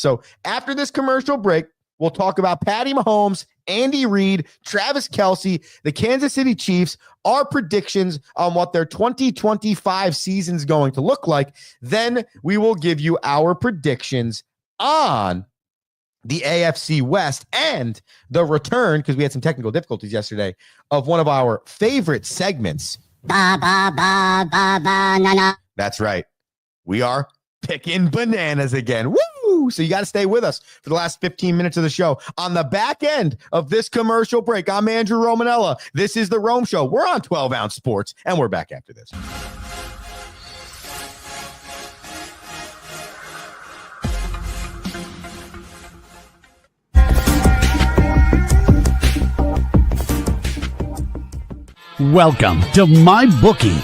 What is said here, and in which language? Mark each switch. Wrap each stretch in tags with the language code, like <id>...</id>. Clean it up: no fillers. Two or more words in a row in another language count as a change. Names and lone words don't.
<en>So after this commercial break, we'll talk about Patty Mahomes, Andy Reid, Travis Kelce, the Kansas City Chiefs, our predictions on what their 2025 season's going to look like. Then we will give you our predictions on the AFC West and the return, because we had some technical difficulties yesterday, of one of our favorite segments. Ba, ba, ba, ba, ba, na, na. That's right. We are picking bananas again. Woo! So you got to stay with us for the last 15 minutes of the show. On the back end of this commercial break, I'm Andrew Romanella. This is The Rome Show. We're on 12 Ounce Sports, and we're back after this. Welcome to MyBookie.</en>